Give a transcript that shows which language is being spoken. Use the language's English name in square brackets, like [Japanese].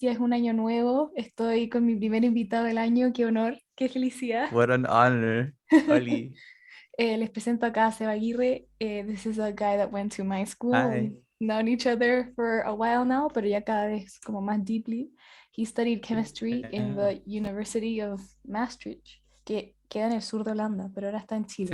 [Spanish] Ya es un año nuevo, estoy con mi primer invitado del año, qué honor, qué felicidad. [English] What an honor. Oli. [Spanish] Les presento acá a Seba Aguirre. [English] This is a guy that went to my school. Hi. We've known each other for a while now, [Spanish] pero ya cada vez como más [English] deeply. He studied chemistry in [Spanish] the University of Maastricht, que queda en el sur de Holanda, pero ahora está en Chile.